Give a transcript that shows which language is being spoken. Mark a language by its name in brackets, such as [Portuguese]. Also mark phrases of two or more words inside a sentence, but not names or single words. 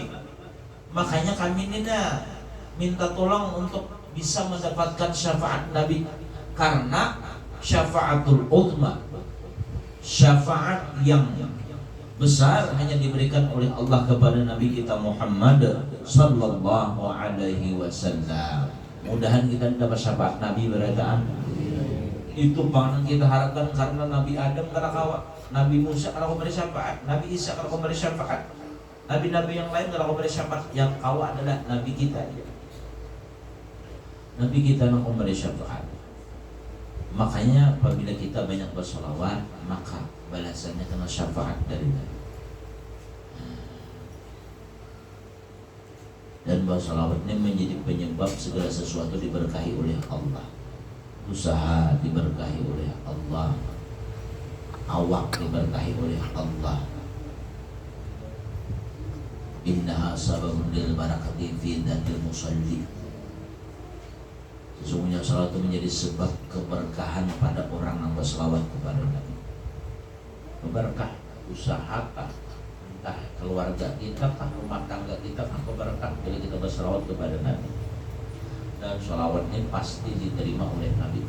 [Indonesian] Makanya kami ini minta tolong untuk bisa mendapatkan syafaat Nabi, karena [Arabic] شفاعة العظمى, [Indonesian] syafaat yang besar hanya diberikan oleh Allah kepada Nabi kita Muhammad [Arabic] صلى الله عليه وسلم. [Banjar] Mudahan kita dapat syafaat Nabi berataan. Itu pangan kita harapkan, karena Nabi Adam kada kawa, Nabi Musa kada memberi syafaat, Nabi Isa kada memberi syafaat, Nabi-nabi yang lain kalau memberi syafaat, yang kau adalah Nabi kita. [Indonesian] Nabi kita yang memberi syafaat. Makanya apabila kita banyak bersolawat, maka balasannya kena syafaat dari Nabi. Dan bersolawat ini menjadi penyebab segala sesuatu diberkahi oleh Allah. Usaha diberkahi oleh Allah, awak diberkahi oleh Allah. [Arabic] إنها سبب للبركة في ذات المصلي. [Indonesian] Sesungguhnya salat itu menjadi sebab keberkahan pada orang yang berselawat kepada Nabi. Berkah usaha, entah keluarga kita, entah rumah tangga kita, berkah bila kita berselawat kepada Nabi. Dan selawat ini pasti diterima oleh Nabi.